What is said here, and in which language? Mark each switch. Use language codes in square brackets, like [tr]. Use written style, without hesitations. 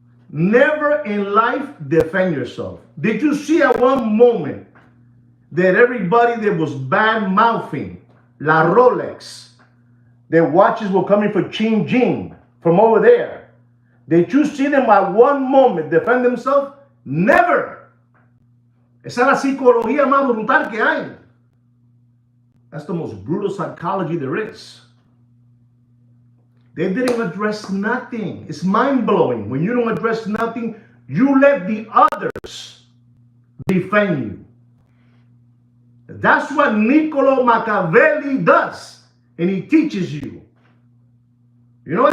[en] Never in life defend yourself. Did you see at one moment that everybody that was bad-mouthing La Rolex, their watches were coming for Ching Jing from over there? Did you see them at one moment defend themselves? Never. [es] Esa es la psicología más brutal que hay. [en] That's the most brutal psychology there is. They didn't address nothing. It's mind-blowing. When you don't address nothing, you let the others defend you. That's what Niccolo Machiavelli does. And he teaches you. You know what?